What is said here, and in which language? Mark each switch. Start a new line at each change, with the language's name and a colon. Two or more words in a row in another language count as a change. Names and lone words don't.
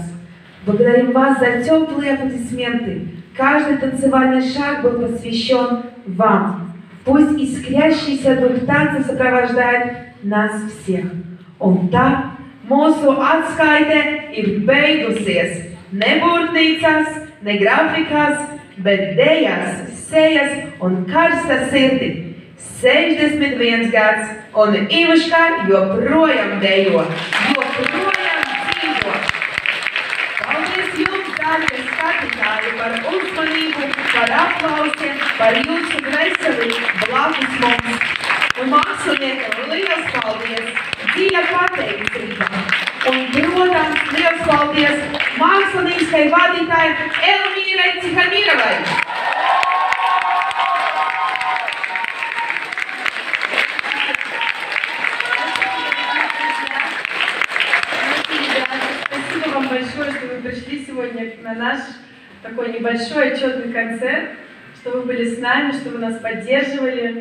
Russian: Благодарим вас за теплые аплодисменты. Каждый танцевальный шаг был посвящен вам. Пусть искрящийся дух танца сопровождает нас всех.
Latvian: Un tā mūsu atskaite ir beigusies. Ne burtnīcās, ne grafikās, bet dejās, sejas un karsta sirdi. 61 gads, un Ivuška joprojām dejo, joprojām dzīvo. Paldies jums, dārgie skatītāji, par uzmanību, par aplausiem, par jūsu veselību blakus mums. Un māksliniekam liels paldies, dziļa pateicība. Un, protams, liels paldies mākslinieckai vadītājai Elmīrai Cihamirovai.
Russian: Спасибо вам большое, что вы пришли сегодня на наш такой небольшой отчетный концерт, что вы были с нами, что вы нас поддерживали.